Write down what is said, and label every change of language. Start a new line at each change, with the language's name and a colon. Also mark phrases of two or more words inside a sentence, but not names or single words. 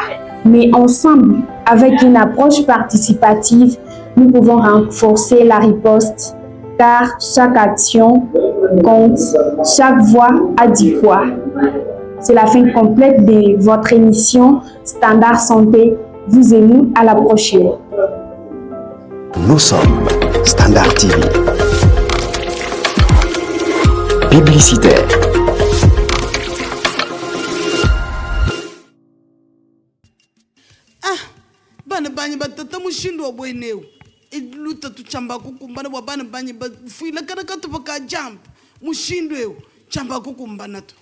French: Mais ensemble, avec une approche participative, nous pouvons renforcer la riposte, car chaque action compte, chaque voix a du poids. C'est la fin complète de votre émission Standard Santé. Vous et nous, à la prochaine. Nous sommes Standard TV. Publicitaire.
Luba-Lulua: Bana banyi batata mushindo wa bweneu iluta tuchamba kukumbana wa bana banyi fuila kana katu baka jump mushindo eu chamba kukumbana to